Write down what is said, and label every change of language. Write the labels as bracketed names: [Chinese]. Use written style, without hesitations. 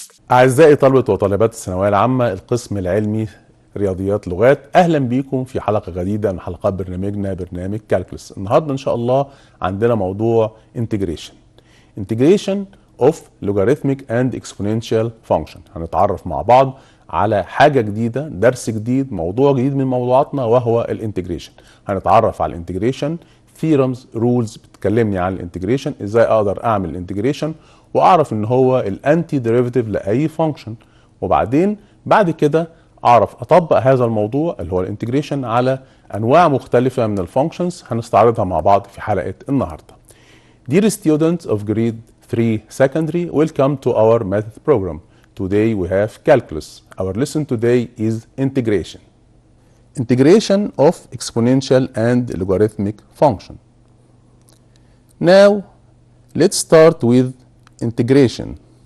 [Arabic] أعزائي طلبة وطالبات الثانوية العامة القسم العلمي رياضيات لغات، أهلا بيكم في حلقة جديدة من حلقات برنامجنا برنامج كالكولس. النهاردة إن شاء الله عندنا موضوع [English] Integration of Logarithmic and Exponential Function. [Arabic] هنتعرف مع بعض على حاجة جديدة، درس جديد، موضوع جديد من موضوعاتنا وهو الانتجريشن. هنتعرف على الانتجريشن، [English] theorems rules [Arabic] بتكلمني عن الانتجريشن، ازاي اقدر اعمل الانتجريشن واعرف ان هو الانتي ديريفيتيف لاي فانكشن، وبعدين بعد كده اعرف اطبق هذا الموضوع اللي هو الانتجريشن على انواع مختلفة من الفانكشنز هنستعرضها مع بعض في حلقة النهاردة. [English] Dear students of grade 3 secondary, welcome to our math program. Today we have calculus. Our lesson today is integration. Integration of exponential and logarithmic function. Now, let's start with integration.